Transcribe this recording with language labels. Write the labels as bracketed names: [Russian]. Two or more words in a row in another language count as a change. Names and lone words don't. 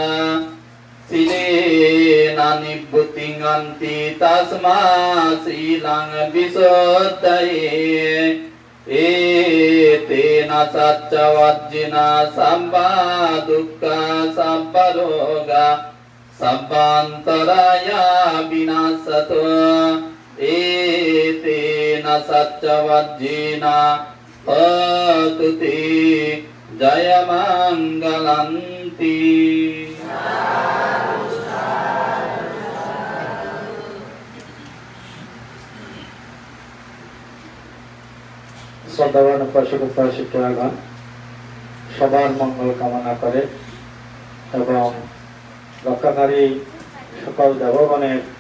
[Pali] Silena nibbutiṃ anti tasmā silaṃ visuddhaye Etena satca vajjina sabbā dukkha sabbā roga sabbantaraya vinasato Etena satca vajjina hotu te jayamangalanti [Bangla] শ্রদ্ধাবান উপাসক উপাসিকাগণ সবার মঙ্গল কামনা করে এবং রক্ষাকারী সকল দেবগণের